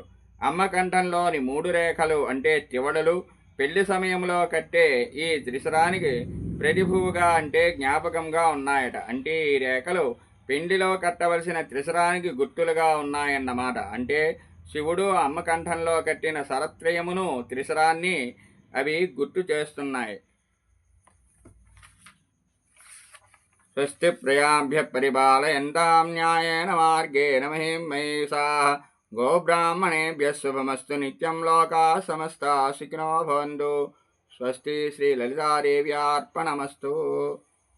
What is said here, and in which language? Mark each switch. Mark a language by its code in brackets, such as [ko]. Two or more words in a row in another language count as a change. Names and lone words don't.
[te] అమ్మ కంఠంలోని 3 రేఖలు అంటే త్రివడలు పెళ్లి సమయంలో కట్టే ఈ త్రిశరానికి ప్రతిభువుగా అంటే జ్ఞాపకంగా ఉన్నాయట. అంటే ఈ రేఖలు పెండిలో కట్టవలసిన త్రిశరానికి గుర్తులుగా ఉన్నాయన్నమాట. అంటే శివుడు అమ్మ కంఠంలో కట్టిన సరత్రయమును త్రిశరాన్ని అవి గుర్తు చేస్తున్నాయి. [sa] స్వస్తి ప్రజాభ్య పరిపాలయంతాం న్యాయేన మార్గేణ మహిం మహిషాః గోబ్రాహ్మణేభ్యः శుభమస్తు నిత్యం లోకాः సమస్తాः సుఖినో భవంతు. స్వస్తి శ్రీ లలితాదేవ్యార్పణమస్తు.